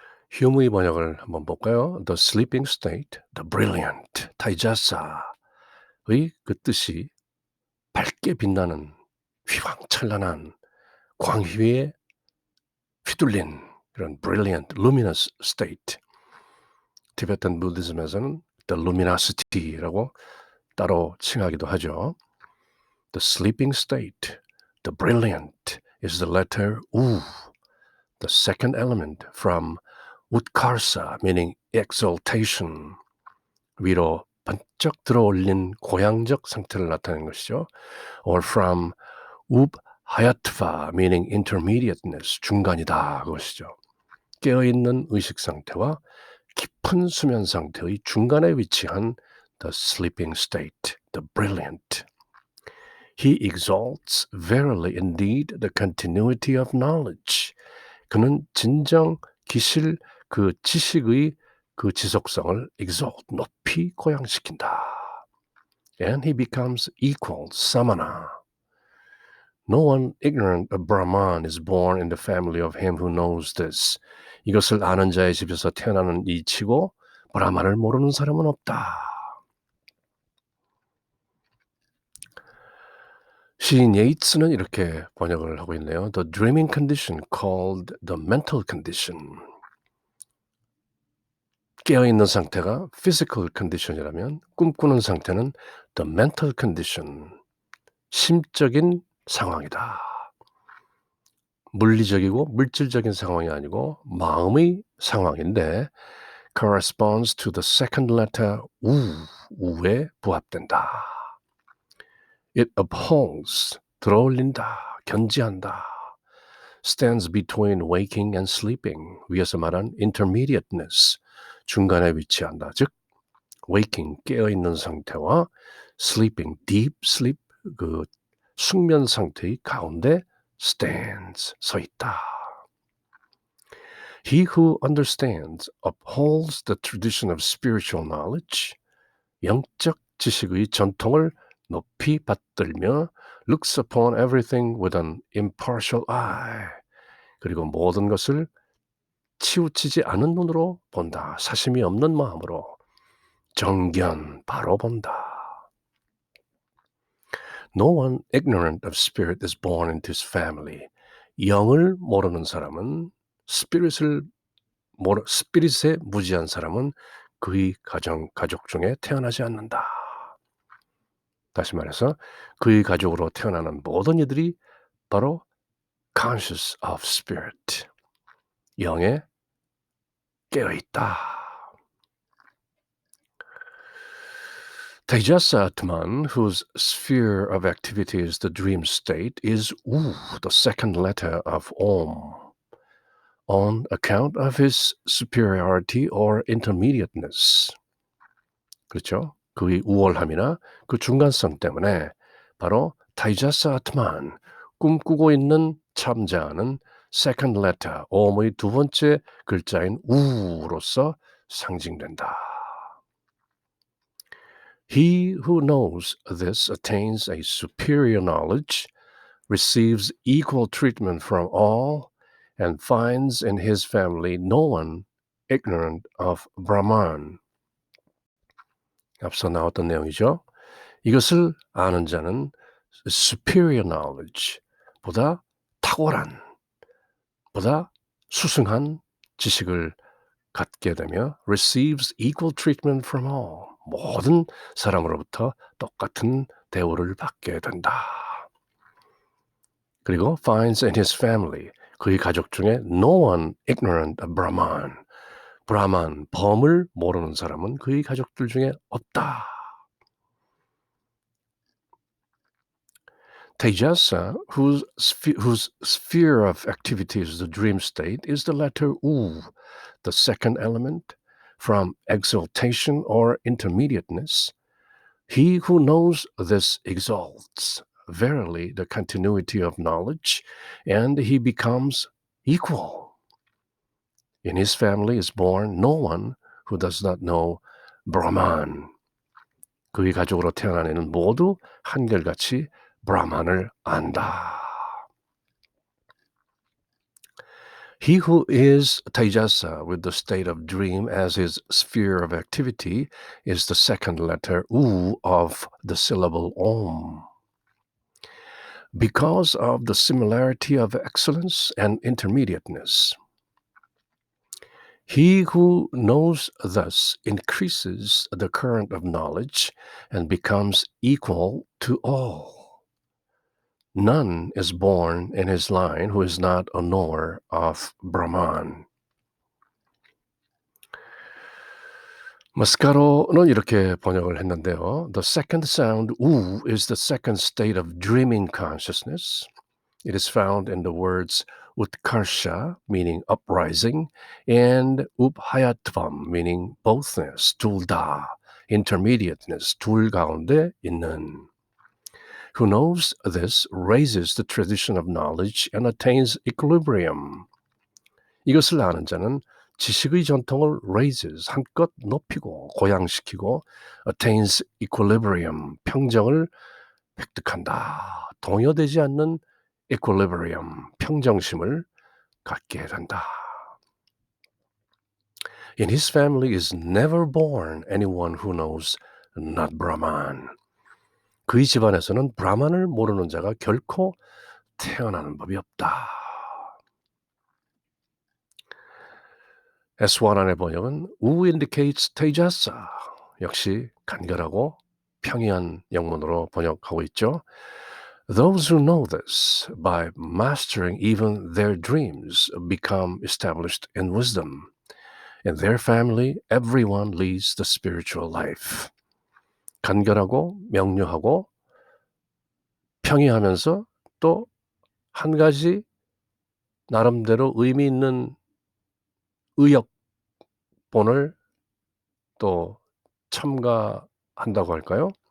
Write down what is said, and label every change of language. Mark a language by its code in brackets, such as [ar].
[ko] 휴무의 번역을 한번 볼까요? [en] The sleeping state, the brilliant, [ko] 타이자사의 그 뜻이 밝게 빛나는 휘황찬란한 광휘에 휘둘린 그런 [en] brilliant, luminous state. [ko] 티베탄 부디즘에서는 [en] the luminosity [ko] 라고 따로 칭하기도 하죠. [en] The sleeping state, the brilliant is the letter U, the second element from utkarsa, meaning exaltation, [ko] 위로 번쩍 들어올린 고향적 상태를 나타내는 것이죠. [en] Or from ubhayatva, meaning intermediateness, [ko] 중간이다 그것이죠. 깨어있는 의식 상태와 깊은 수면 상태의 중간에 위치한 [en] the sleeping state, the brilliant. He exalts verily indeed the continuity of knowledge. [ko] 그는 진정 기실 그 지식의 그 지속성을 exalt, 높이 고양시킨다. [en] And he becomes equal, samana. No one ignorant of Brahman is born in the family of him who knows this. [ko] 이것을 아는 자의 집에서 태어나는 이치고 브라만을 모르는 사람은 없다. 시인 예이츠는 이렇게 번역을 하고 있네요. [en] The dreaming condition called the mental condition. [ko] 깨어있는 상태가 [en] physical condition [ko] 이라면 꿈꾸는 상태는 [en] the mental condition, [ko] 심적인 상황이다. 물리적이고 물질적인 상황이 아니고 마음의 상황인데 [en] corresponds to the second letter [ko] 우에 부합된다. [en] It upholds, [ko] 들어올린다, 견지한다. [en] stands between waking and sleeping, [ko] 위에서 말한 [en] intermediateness, [ko] 중간에 위치한다. 즉 waking, 깨어있는 상태와 sleeping, deep sleep, 그 숙면 상태의 가운데 stands, 서 있다. [en] He who understands upholds the tradition of spiritual knowledge, [ko] 영적 지식의 전통을 높이 받들며 [en] looks upon everything with an impartial eye, [ko] 그리고 모든 것을 치우치지 않은 눈으로 본다. 사심이 없는 마음으로 정견 바로 본다. [en] No one ignorant of spirit is born into his family. [ko] 영을 모르는 사람은 스피릿에 무지한 사람은 그의 가족 중에 태어나지 않는다. 다시 말해서 그의 가족으로 태어나는 모든 이들이 바로 [en] conscious of spirit, [ko] 영에 깨어있다. [en] Tejasa Atman, whose sphere of activity is the dream state, is U, the second letter of Om, on account of his superiority or intermediateness. [ko] 그렇죠? 그의 우월함이나 그 중간성 때문에 바로 타이자사 아트만, 꿈꾸고 있는 참자는 [en] second letter, [ko] om의 두 번째 글자인 우로서 상징된다. [en] He who knows this attains a superior knowledge, receives equal treatment from all, and finds in his family no one ignorant of Brahman. [ko] 앞서 나왔던 내용이죠. 이것을 아는 자는 [en] superior knowledge, [ko] 보다 탁월한, 보다 수승한 지식을 갖게 되며 [en] receives equal treatment from all, [ko] 모든 사람으로부터 똑같은 대우를 받게 된다. 그리고 [en] finds in his family, [ko] 그의 가족 중에 [en] no one ignorant of Brahman, [ko] 브라만, 범을 모르는 사람은 그의 가족들 중에 없다. [en] Tejasa, whose sphere of activity is the dream state, is the letter U, the second element, from exaltation or intermediateness. He who knows this exalts, verily, the continuity of knowledge, and he becomes equal. In his family is born no one who does not know Brahman. [ko] 그의 가족으로 태어난 애는 모두 한결같이 브라만을 안다. [en] He who is Tejasa with the state of dream as his sphere of activity is the second letter U of the syllable Om. Because of the similarity of excellence and intermediateness, he who knows thus increases the current of knowledge and becomes equal to all. None is born in his line who is not a knower of Brahman. [ko] 마스카로는 이렇게 번역을 했는데요. [en] The second sound, U, is the second state of dreaming consciousness. It is found in the words utkarsha, meaning uprising, and upayatvam, meaning bothness, [ko] 둘 다, [en] intermediateness, [ko] 둘 가운데 있는. [en] Who knows this raises the tradition of knowledge and attains equilibrium. [ko] 이것을 아는 자는 지식의 전통을 raises 한껏 높이고 고양시키고 [en] attains equilibrium [ko] 평정을 획득한다. 동요되지 않는 equilibrium 평정심을 갖게 된다. [en] In his family is never born anyone who knows not Brahman. [ko] 그의 집안에서는 브라만을 모르는 자가 결코 태어나는 법이 없다. S1안의 번역은 [en] Who indicates Tejasa [ko] 역시 간결하고 평이한 영문으로 번역하고 있죠. [en] Those who know this by mastering even their dreams become established in wisdom. In their family, everyone leads the spiritual life. [ko] 간결하고 명료하고 평이하면서 또 한 가지 나름대로 의미 있는 의역본을 또 첨가한다고 할까요?